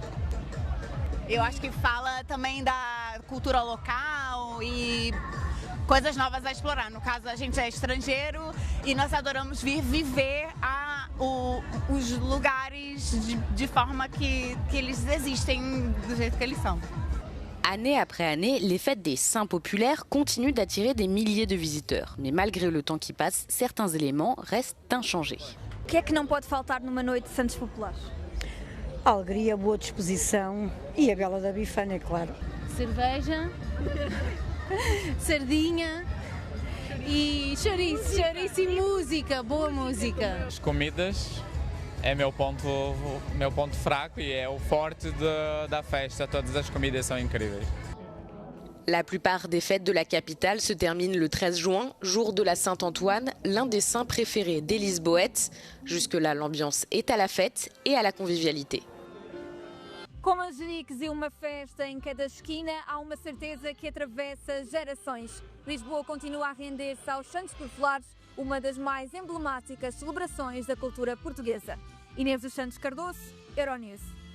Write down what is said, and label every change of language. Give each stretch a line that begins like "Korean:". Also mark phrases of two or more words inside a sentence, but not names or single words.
Portuguese: Eu acho que fala também da cultura local e coisas novas a explorar. No caso, a gente é estrangeiro e nós adoramos vir viver os lugares de forma que eles existem do jeito que eles são.
French: Année après année, les fêtes des Saints populaires continuent d'attirer des milliers de visiteurs. Mais malgré le temps qui passe, certains éléments restent inchangés.
Portuguese: O que é que não pode faltar numa noite de Santos Populares? A alegria, boa disposição e a bela da bifana, é claro. Cerveja, sardinha e chouriço e música, boa música. As comidas é meu ponto fraco e é o forte da festa. Todas as comidas são incríveis.
French: La plupart des fêtes de la capitale se terminent le 13 juin, jour de la Saint-Antoine, l'un des saints préférés des Lisboètes. Jusque-là, l'ambiance est à la fête et à la convivialité.
Portuguese: Com manjericos e uma festa em cada esquina, há uma certeza que atravessa gerações. Lisboa continua a render-se aos Santos Populares, uma das mais emblemáticas celebrações da cultura portuguesa. Inês dos Santos Cardoso, Euronews.